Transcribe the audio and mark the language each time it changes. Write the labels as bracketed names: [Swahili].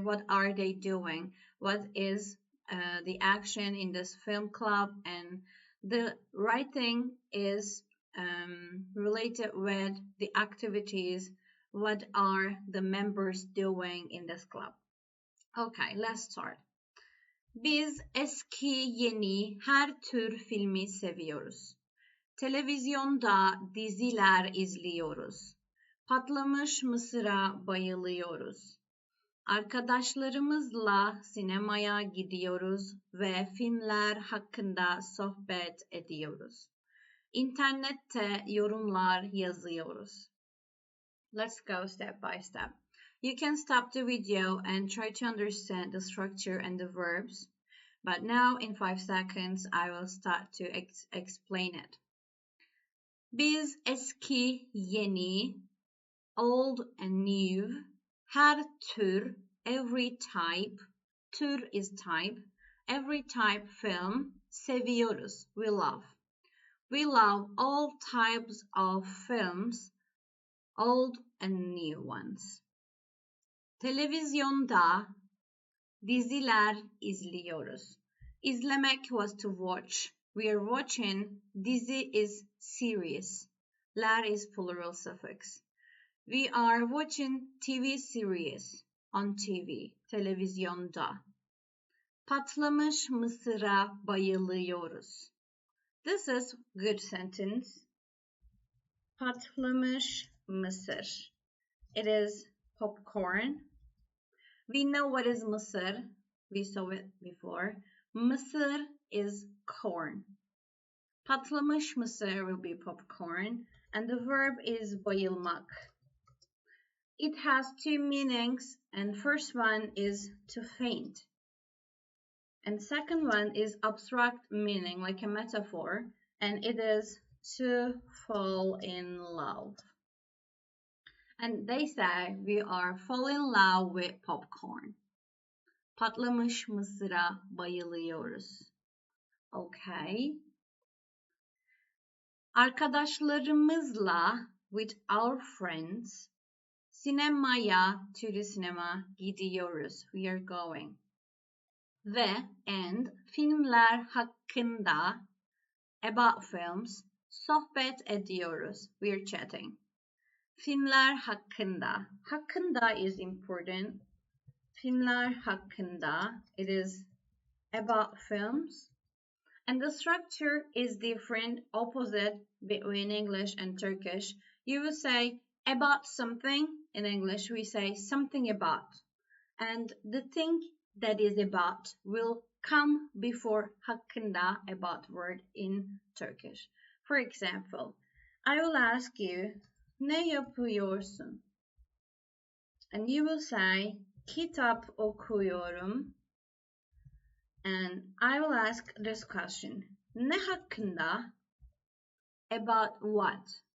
[English] What are they doing? What is the action in this film club? And the writing is related with the activities. What are the members doing in this club? Okay, let's start. [Turkish] Biz eski, yeni her tür filmi seviyoruz. Televizyonda diziler izliyoruz. Patlamış mısıra bayılıyoruz. Arkadaşlarımızla sinemaya gidiyoruz ve filmler hakkında sohbet ediyoruz. İnternette yorumlar yazıyoruz. [English] Let's go step by step. You can stop the video and try to understand the structure and the verbs. But now in 5 seconds I will start to explain it. [Turkish] Biz eski, yeni, [English] old and new, [Turkish] her tür, [English] every type, tür is type, every type film, [Turkish] seviyoruz, [English] we love. We love all types of films, old and new ones. [Turkish] Televizyonda diziler izliyoruz. [English] İzlemek was to watch. We are watching. Dizi is series. Ler is plural suffix. We are watching TV series on TV. [Turkish] Televizyonda. Patlamış mısıra bayılıyoruz. [English] This is good sentence. Patlamış mısır. It is popcorn. We know what is mısır. We saw it before. Mısır is corn. Patlamış mısır will be popcorn, and the verb is bayılmak. It has 2 meanings, and first one is to faint. And second one is abstract meaning, like a metaphor, and it is to fall in love. And they say we are falling in love with popcorn. [Turkish] Patlamış mısıra bayılıyoruz. [English] Okay. Arkadaşlarımızla, with our friends, sinemaya, to the cinema, gidiyoruz, we are going. Ve, and, [Turkish] filmler hakkında, [English] about films, [Turkish] sohbet ediyoruz, [English] we are chatting. [Turkish] Filmler hakkında, [English] hakkında is important. [Turkish] Filmler hakkında, [English] it is about films. And the structure is different, opposite between English and Turkish. You will say about something. In English, we say something about. And the thing that is about will come before hakkında, about word in Turkish. For example, I will ask you, [Turkish] ne yapıyorsun? [English] And you will say, [Turkish] kitap okuyorum. [English] And I will ask this question, [Turkish] ne hakkında? [English] About what?